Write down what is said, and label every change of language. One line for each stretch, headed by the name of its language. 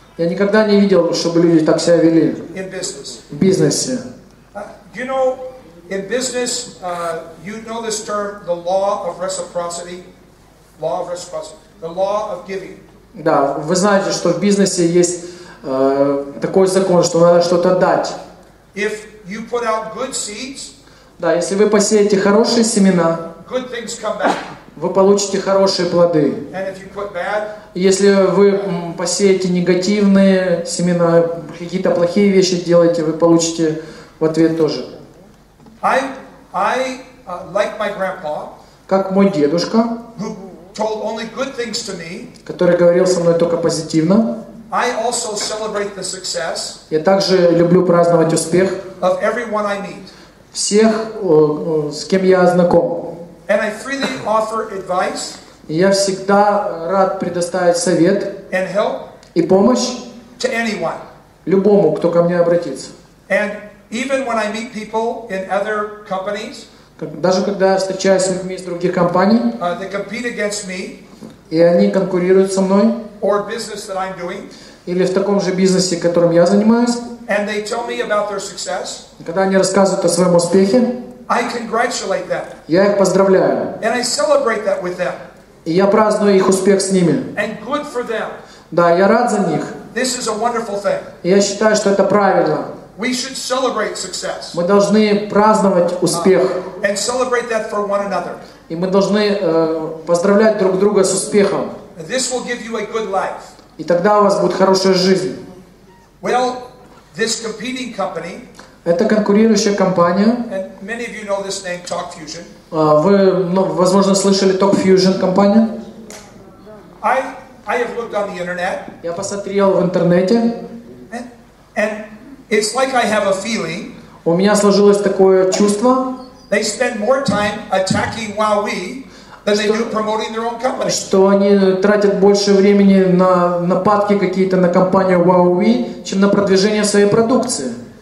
Russian: Я никогда не видел, чтобы люди так себя вели
English: in business.
Russian: В бизнесе.
English: You know, in business, you know this term, the law of reciprocity. Law of reciprocity. The law of giving.
Russian: Да, вы знаете, что в бизнесе есть такой закон, что надо что-то дать.
English: If you put out good seeds,
Russian: да, если вы посеете хорошие семена,
English: good things come back.
Russian: Вы получите хорошие плоды.
English: And if you put bad,
Russian: если вы посеете негативные семена, какие-то плохие вещи делаете, вы получите в ответ тоже.
English: Like my grandpa,
Russian: как мой дедушка,
English: who told only good things to me,
Russian: который говорил со мной только позитивно.
English: I also celebrate the success
Russian: я также люблю праздновать успех
English: of everyone I meet.
Russian: Всех, с кем я знаком.
English: And I freely offer advice.
Russian: И я всегда рад предоставить совет
English: and help
Russian: и помощь
English: to anyone.
Russian: Любому, кто ко мне обратится.
English: And even when I meet people in other companies,
Russian: даже когда я встречаюсь с людьми из других компаний,
English: they compete against me,
Russian: и они конкурируют со мной,
English: or business that I'm doing,
Russian: или в таком же бизнесе, которым я занимаюсь,
English: and they tell me about their success,
Russian: когда они рассказывают о своем успехе,
English: I congratulate them.
Russian: Я их поздравляю.
English: And I celebrate that with them.
Russian: И я праздную их успех с ними.
English: And good for them.
Russian: Да, я рад за них.
English: This is a wonderful thing.
Russian: И я считаю, что это правильно.
English: We should celebrate success.
Russian: Мы должны праздновать успех.
English: And celebrate that for one another.
Russian: И мы должны поздравлять друг друга с успехом.
English: This will give you a good life.
Russian: И тогда у вас будет хорошая жизнь.
English: Well, this competing company,
Russian: это конкурирующая компания.
English: And many of you know this name, TalkFusion.
Russian: Вы, возможно, слышали TalkFusion компания?
English: I have looked on the internet.
Russian: Я посмотрел в интернете.
English: And it's like I have a feeling.
Russian: У меня сложилось такое чувство.
English: They spend more time attacking Huawei than they do promoting their own company.
Russian: Что они тратят больше времени на нападки какие-то на компанию Huawei, чем на продвижение своей продукции.